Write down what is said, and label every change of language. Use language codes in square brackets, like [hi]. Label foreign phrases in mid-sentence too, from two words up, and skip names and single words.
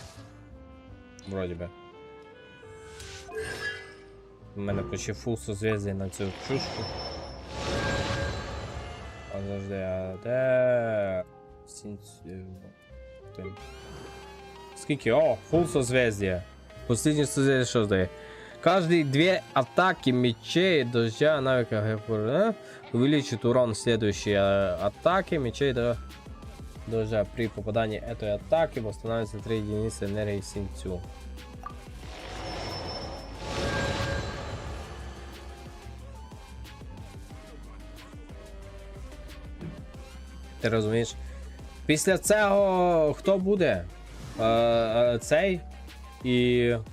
[uk] Вроді би. У мене почти фул созв'язі на цю чушку. А завжди, а де... Скільки? [ru] О, фул созвездие. Последнее созвездие что дает? Каждые две атаки мечей дождя навыка увеличит урон следующей атаки мечей дождя. При попадании этой атаки восстанавливается 3 единицы энергии синцю. [uk] Ти розумієш? Після цього хто буде? Цей і...